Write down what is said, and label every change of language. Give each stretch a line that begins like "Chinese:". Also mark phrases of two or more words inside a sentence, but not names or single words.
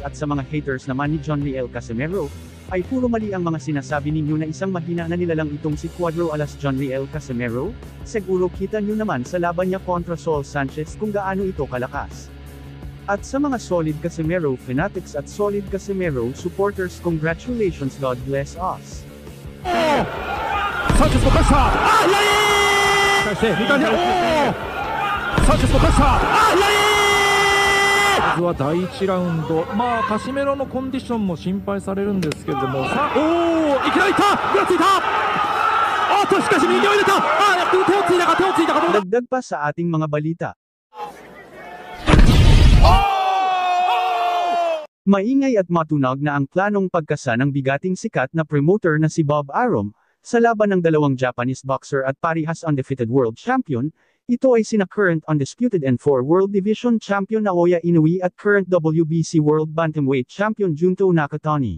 Filipino: At sa mga haters naman ni John Riel Casimero, ay puro mali ang mga sinasabi ninyo na isang mahina na nilalang itong si Cuadro Alas John Riel Casimero. Siguro kita nyo naman sa laban niya kontra Saul Sanchez kung gaano ito kalakas. At sa mga
English: solid Casimero fanatics
Filipino: at
English: solid Casimero supporters, congratulations, God bless us.
Japanese: Sanchez のプレッシャー、返して2回目、サンチェスのプレッシャー、まずは第1ラウンド、カシメロのコンディションも心配されるんですけれども、さあ、いきなりいった、ぐらついた、しかし右を入れた、手をついたか、どうだ。
Filipino: Dagdag pa sa ating mga balita. Maingay at matunog na ang planong pagkasa ng bigating sikat na promoter na si Bob Arum, sa laban ng dalawang
English: Japanese boxer
Filipino: at parihas
English: undefeated world champion.
Filipino: Ito ay sina
English: current undisputed N4 World Division Champion
Filipino: Naoya Inoue at
English: current WBC World Bantamweight Champion
Filipino: Junto Nakatani.